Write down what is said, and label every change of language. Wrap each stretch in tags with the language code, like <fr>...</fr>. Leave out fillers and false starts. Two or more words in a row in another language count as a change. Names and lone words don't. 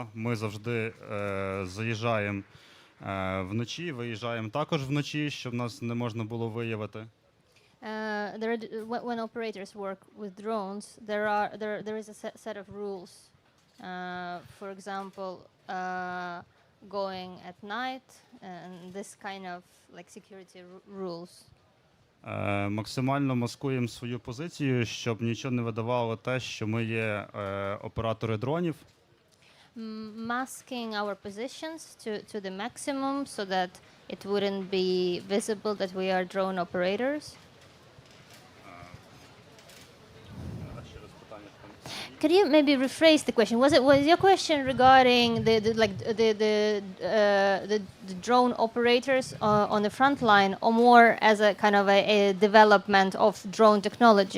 <uk>Ми завжди заїжджаємо вночі, виїжджаємо також вночі, щоб нас не можна було виявити.</uk> <en>When operators work with drones, there is a set of rules. For example, going at night and this kind of like security rules.</en> <uk>Максимально маскуємо свою позицію, щоб нічого не видавало те, що ми є оператори дронів.</uk> <en>Masking our positions to the maximum so that it wouldn't be visible that we are drone operators. Could you maybe rephrase the question? Was your question regarding the drone operators on the front line, or more as a kind of a development of drone technology?</en>